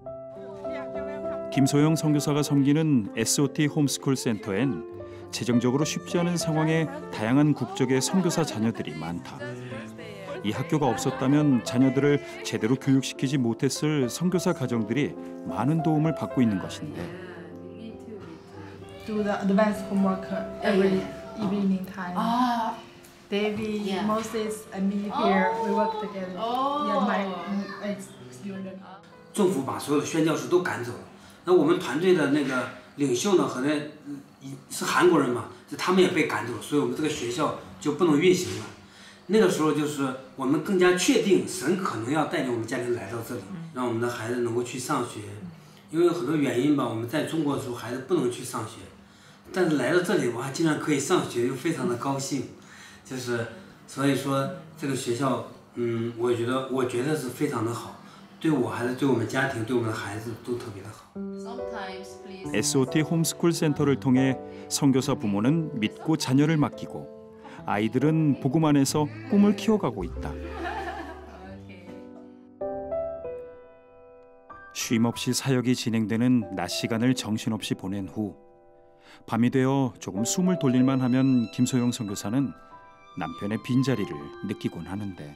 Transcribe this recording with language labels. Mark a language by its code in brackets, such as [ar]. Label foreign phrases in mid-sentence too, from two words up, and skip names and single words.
[ko] 김소영 선교사가 섬기는 SOT 홈스쿨 센터엔 재정적으로 쉽지 않은 상황에 다양한 국적의 선교사 자녀들이 많다. 이 학교가 없었다면 자녀들을 제대로 교육시키지 못했을 선교사 가정들이 많은 도움을 받고 있는 것인데. [en] Do the advanced homework every evening time. David, Moses, and me here, we work together. Yeah, my student. [zh] 政府把所有的宣教士都赶走了。那我们团队的那个领袖呢，和那是韩国人嘛，就他们也被赶走了，所以我们这个学校就不能运行了。那个时候就是我们更加确定神可能要带领我们家庭来到这里，让我们的孩子能够去上学。因为有很多原因吧，我们在中国的时候孩子不能去上学，但是来到这里哇，竟然可以上学，又非常的高兴。就是所以说这个学校，我觉得是非常的好。对我还是对我们家庭、对我们的孩子都特别的好。 [ko] SOT 홈스쿨 센터를 통해 선교사 부모는 믿고 자녀를 맡기고 아이들은 복음 안에서 꿈을 키워가고 있다. 쉼없이 사역이 진행되는 낮 시간을 정신없이 보낸 후 밤이 되어 조금 숨을 돌릴만 하면 김소영 선교사는 남편의 빈자리를 느끼곤 하는데.